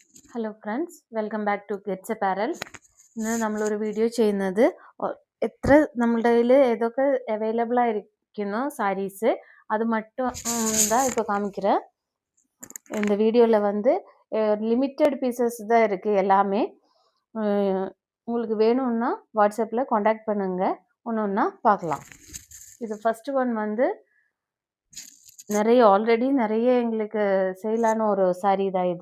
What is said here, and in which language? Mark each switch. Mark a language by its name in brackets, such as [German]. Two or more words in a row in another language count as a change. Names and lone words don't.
[English] hello friends, welcome back to Gets Apparel. [Malayalam] ഇന്ന് നമ്മളൊരു വീഡിയോ ചെയ്യുന്നത് എത്ര നമ്മുടെ കയ്യിൽ ഏതൊക്കെ അവൈലബിൾ ആയിരിക്കുന്നു [Tamil] சாரீஸு அது மட்டும் தான் இப்போ காமிக்கிறேன். இந்த வீடியோவில் வந்து [English] limited pieces [Tamil] தான் இருக்குது எல்லாமே. உங்களுக்கு வேணும்னா வாட்ஸ்அப்பில் காண்டாக்ட் பண்ணுங்கள், ஒன்று ஒன்றா பார்க்கலாம். இது [English] first one [Tamil] வந்து ஆல்ரெடி நிறைய எங்களுக்கு சேலான ஒரு சாரீ தான் இது.